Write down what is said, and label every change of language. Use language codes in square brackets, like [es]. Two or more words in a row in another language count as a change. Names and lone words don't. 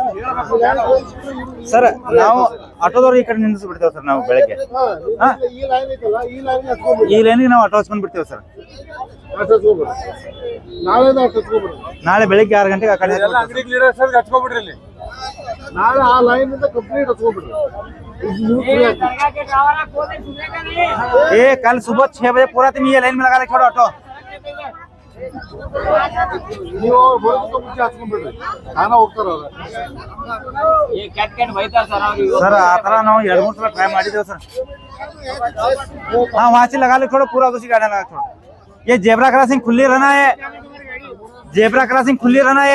[kn] ಸರ್, ನಾವು ಆಟೋದವ್ರು ಈ ಕಡೆ ನಿಲ್ಲಿಸಿ ಬಿಡ್ತೇವೆ ಸರ್. ನಾವು ಬೆಳಗ್ಗೆ ಈ ಲೈನ್ ಐತಲ್ಲ ಈ ಲೈನ್ ಹತ್ಕೊಂಡ್ಬಿಡಿ. ಈ ಲೈನಿಗೆ ನಾವು ಆಟೋ ಹಚ್ಕೊಂಡ್ ಬಿಡ್ತೇವೆ ಸರ್. ಹತ್ಕೊಂಡ್ಬಿಡಿ ನಾಳೆ ಹತ್ಕೊಂಡ್ಬಿಡಿ. ನಾಳೆ ಬೆಳಿಗ್ಗೆ 6 ಗಂಟೆಗೆ ಆ ಕಡೆ ಹಚ್ಕೊಂಡ್ಬಿಡ್ರಿ ಇಲ್ಲಿ. ನಾಳೆ ಆ ಲೈನ್ ಇಂದ ಕಂಪ್ಲೀಟ್ ಹತ್ಕೊಂಡ್ಬಿಡ್ರಿ. [hi] ए कल सुबह 6 बजे पूरा तुम ये लाइन में लगा ले छोड़ो ऑटो. [kn] ನೀವು ಬರೋದಕ್ಕೆ ಮುಂಚೆ ಹತ್ಕೊಂಡ್ಬಿಡ್ರಿ. ನಾನು ಹೋಗ್ತಾರ सर आ ತರ ನಾವು 2-3 ಸಲ ಟ್ರೈ ಮಾಡಿದ್ದೇವೆ ಸರ್. [hi] हाँ वहाँ से लगा ले छोड़ो पूरा दूसरी गाड़ी लगा छोड़ो. ये [en] zebra crossing [hi] खुली रहना है. [en] zebra crossing [hi] खुली रहना है.